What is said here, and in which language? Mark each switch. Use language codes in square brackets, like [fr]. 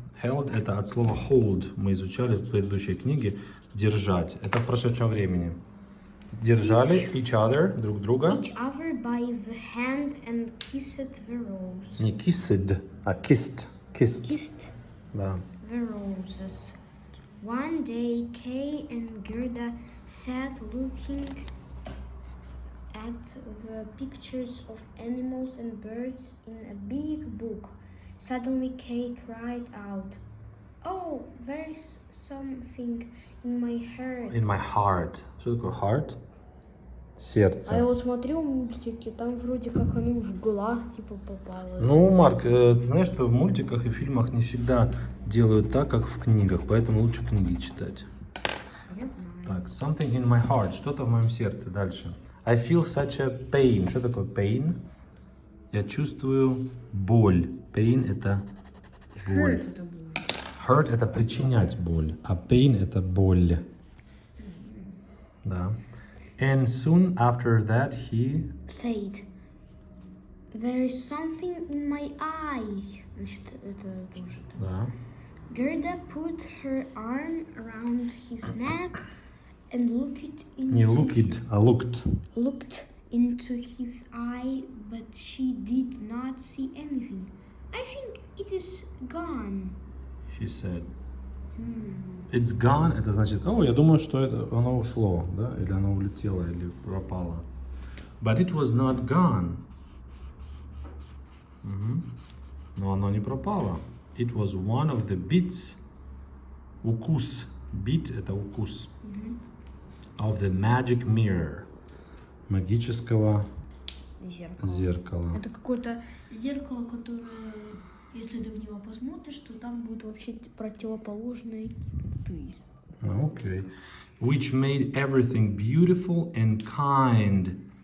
[ru] Held это от слова hold. Мы изучали в предыдущей книге. Держать. Это в прошедшем времени. Держали [en] each other, [ru] друг друга. [en] each other by the hand and kissed the rose. [ru] Не kissed, а kissed. [en] Kissed [ru] Да. [en] the roses. One day, Kay and Gerda sat looking at the pictures of animals and birds in a big book. Suddenly, Kay cried out, "Oh, there is something in my heart." In my heart. [ru] Что такое heart? Сердце. А я вот смотрю мультики, там вроде как оно в глаз типа попало. Ну, Марк, ты знаешь, что в мультиках и фильмах не всегда делают так, как в книгах, поэтому лучше книги читать. Так, [en] something in my heart, [ru] что-то в моем сердце. Дальше. [en] I feel such a pain. [ru] Что такое pain? Я чувствую боль. Pain это боль. Hurt это было. Hurt это причинять боль, а pain это боль. Да. [en] And soon after that he Said, "There is something in my eye." [ru] Значит, это тоже. Да. [en] Gerda put her arm around his neck and [ru] Не looked, а looked. [en] into his eye, but she did not see anything. "I think it is gone." She said. It's gone, [ru] это значит, я думаю, что оно ушло, да, или оно улетело, или пропало. [en] But it was not gone. [ru] Но оно не пропало. [en] It was one of the bits. [ru] Укус. Bit это укус. [en] Of the magic mirror. [ru] Магического зеркала. Это какое-то зеркало, которое, если ты в него посмотришь, то там будет вообще противоположный ты. [en] Okay. Which made everything beautiful and kind.